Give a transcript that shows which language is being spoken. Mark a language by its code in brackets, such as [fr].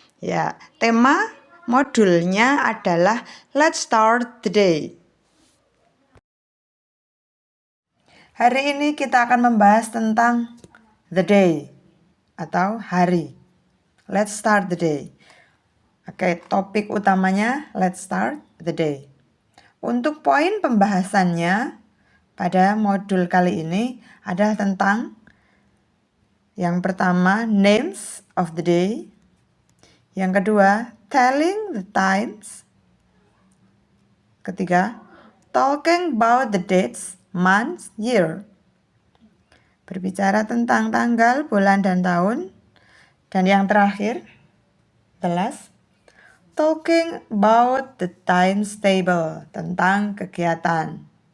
[id] Ya, tema modulnya adalah Let's Start the Day. Hari ini kita akan membahas tentang the day atau hari. [en] Let's start the day. [id] Oke, topik utamanya let's start the day. Untuk poin pembahasannya pada modul kali ini adalah tentang yang pertama [en] names of the day, [id] yang kedua [en] telling the times, ketiga talking about the dates, months, year, [id] berbicara tentang tanggal, bulan, dan tahun, dan yang terakhir [en] the last talking about the times table, [id] tentang kegiatan.